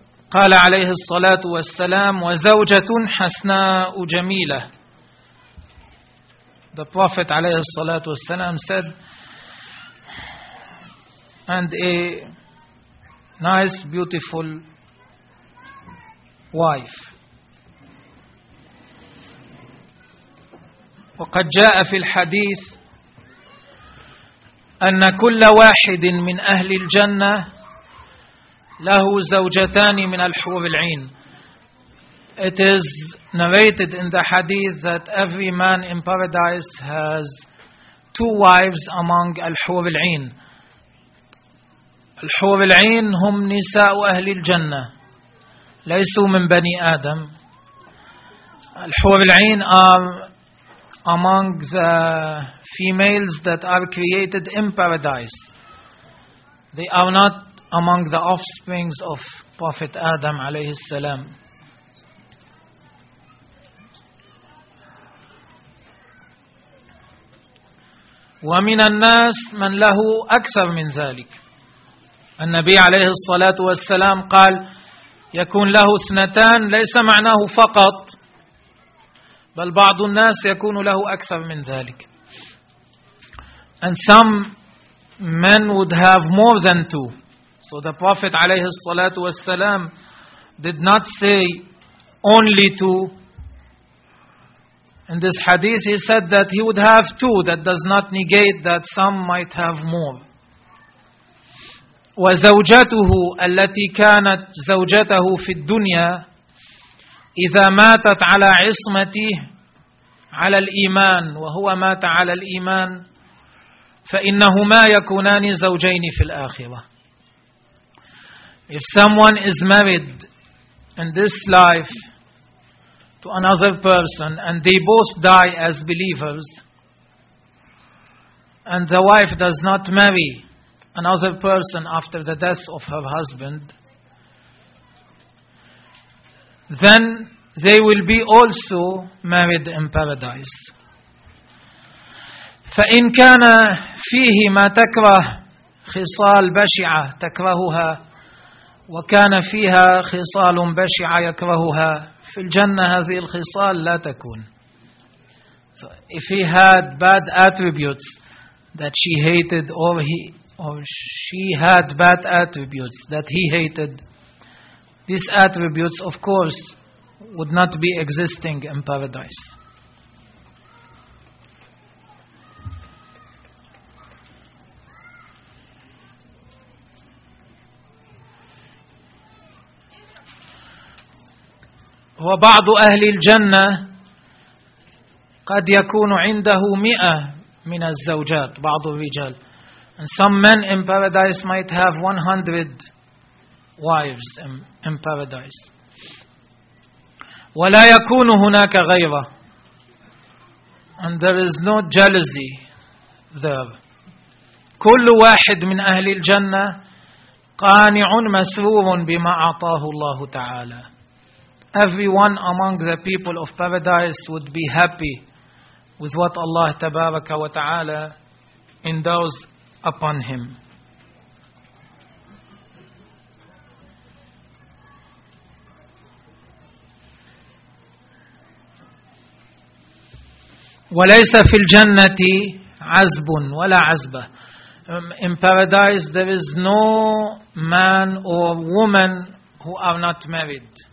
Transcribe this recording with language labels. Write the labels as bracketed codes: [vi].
[ar] قال عليه الصلاة والسلام: وزوجة حسناء جميلة. [en] The Prophet عليه الصلاة والسلام said, and a nice, beautiful wife. [ar] وقد جاء في الحديث أن كل واحد من أهل الجنة له زوجتان من الحور العين. [en] It is narrated in the hadith that every man in paradise has two wives among الحور العين. [ar] الحور العين هم نساء أهل الجنة، ليسوا من بني آدم. [en] الحور العين are among the females that are created in paradise. They are not among the offsprings of Prophet Adam عليه السلام. [ar] ومن الناس من له أكثر من ذلك. النبي عليه الصلاة والسلام قال: يكون له اثنتان، ليس معناه فقط، بل بعض الناس يكون له أكثر من ذلك. [en] And some men would have more than two. So the Prophet عليه الصلاة والسلام did not say only two. In this hadith he said that he would have two. That does not negate that some might have more. [ar] وزوجته التي كانت زوجته في الدنيا إذا ماتت على عصمته على الإيمان وهو مات على الإيمان فإنهما يكونان زوجين في الآخرة. [en] If someone is married in this life to another person and they both die as believers, and the wife does not marry another person after the death of her husband, then they will be also married in paradise. [ar] فإن كان فيه ما تكره خصال بشعة تكرهها وكان فيها خصال بشعة يكرهها في الجنة هذه الخصال لا تكون. [en] So if he had bad attributes that she hated, or she had bad attributes that he hated, these attributes of course would not be existing in paradise. [ar] وبعض أهل الجنة قد يكون عنده 100 من الزوجات. بعض الرجال, [en] and some men in paradise might have 100 wives in paradise. [ar] ولا يكون هناك غيرة, [en] and there is no jealousy there. [ar] كل واحد من أهل الجنة قانع مسرور بما أعطاه الله تعالى. [en] Everyone among the people of paradise would be happy with what Allah Tabaraka wa Ta'ala endows upon him. [ar] وليس في الجنة عزب ولا عزبة. [en] In paradise there is no man or woman who are not married.